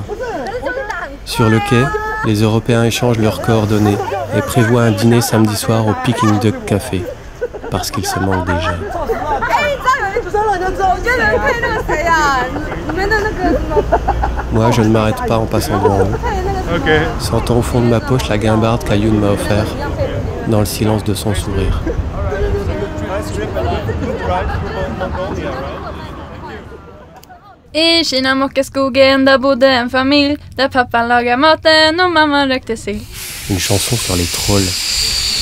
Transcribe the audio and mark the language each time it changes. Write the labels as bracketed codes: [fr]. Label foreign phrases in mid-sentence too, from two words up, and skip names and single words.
[fr] Sur le quai, les Européens échangent leurs coordonnées et prévoient un dîner samedi soir au Peking Duck Café, parce qu'ils se manquent déjà. Moi, je ne m'arrête pas en passant devant eux, sentant au fond de ma poche la guimbarde qu'Ayoun m'a offert, dans le silence de son sourire. [sv] I Kina mockaskogen där bodde en familj där pappan lagade maten och mamman rökte sill. [fr] Une chanson sur les trolls.